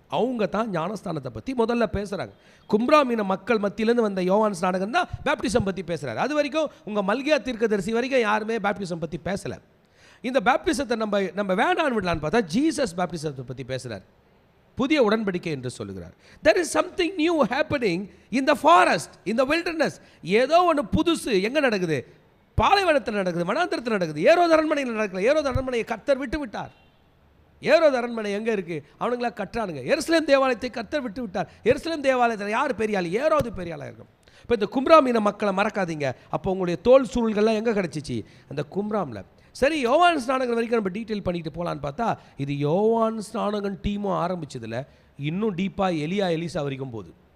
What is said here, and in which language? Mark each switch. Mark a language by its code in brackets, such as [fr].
[ta] அவங்க தான் ஞானஸ்தானத்தை பற்றி முதல்ல பேசுகிறாங்க. கும்ராம் இன மக்கள் மத்தியிலேருந்து வந்த யோவான் ஸ்நானகன் தான் பேப்டிசம் பற்றி பேசுகிறார். அது வரைக்கும் உங்கள் மல்கியா தீர்க்கதரிசி வரைக்கும் யாருமே பேப்டிசம் பற்றி பேசலை. இந்த பேப்டிசத்தை நம்ம வேண்டான்னு விடலான்னு பார்த்தா ஜீசஸ் பேப்டிசத்தை பற்றி பேசுகிறார். புதிய உடன்படிக்கை என்று சொல்லுகிறார். [en] there is something new happening in the forest, in the wilderness. [ta] ஏதோ ஒன்று புதுசு எங்கே நடக்குது? பாலைவனத்தில் நடக்குது, வனாந்தரத்தில் நடக்குது. ஏரோது அரண்மனையில் நடக்கல. ஏரோது அரண்மனையை கர்த்தர் விட்டு விட்டார். ஏரோது அரண்மனை எங்கே இருக்குது? அவனுங்களா கட்டுறானுங்க. எருசலேம் தேவாலயத்தை கர்த்தர் விட்டு விட்டார். எருசலேம் தேவாலயத்தில் யார் பெரியாள்? ஏரோது பெரியாளாக இருக்கும். இப்போ இந்த கும்ராம் இன மக்களை மறக்காதீங்க. அப்போ உங்களுடைய தோல் சூழல்கள்லாம் எங்கே கிடச்சிச்சு? அந்த கும்ராமில். சரி, யோவான் ஸ்நானகன் வரைக்கும் நம்ம டீட்டெயில் பண்ணிட்டு போகலான்னு பார்த்தா இது யோவான் ஸ்நானகன் டீமும் ஆரம்பிச்சதில் இன்னும் டீப்பாக எலிசா வரைக்கும் போகுது.